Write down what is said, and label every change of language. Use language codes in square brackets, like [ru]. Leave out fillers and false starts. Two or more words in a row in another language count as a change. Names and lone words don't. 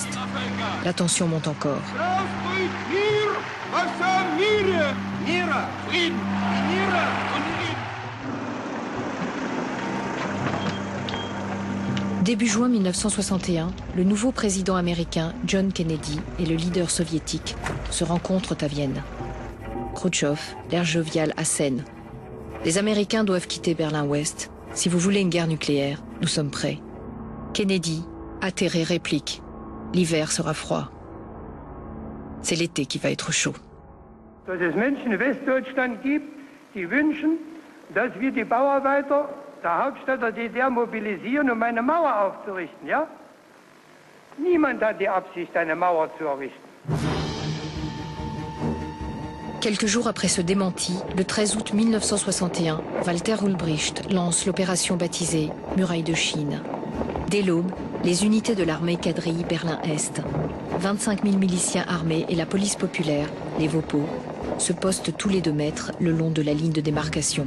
[fr] La tension monte encore. Début juin 1961, le nouveau président américain John Kennedy et le leader soviétique se rencontrent à Vienne. Khrouchtchev, l'air jovial, assène. Les Américains doivent quitter Berlin-Ouest. Si vous voulez une guerre nucléaire, nous sommes prêts. Kennedy, atterré, réplique. L'hiver sera froid. C'est l'été qui va être chaud. [de] Dass es Menschen in Westdeutschland gibt, die wünschen, dass wir die Bauarbeiter der Hauptstadt der DDR mobilisieren, um eine Mauer aufzurichten, ja? Niemand hat die Absicht, eine Mauer zu errichten. [fr] Quelques jours après ce démenti, le 13 août 1961, Walter Ulbricht lance l'opération baptisée Muraille de Chine. Dès l'aube, les unités de l'armée quadrillent Berlin-Est. 25 000 miliciens armés et la police populaire, les Vopo, se postent tous les 2 mètres le long de la ligne de démarcation.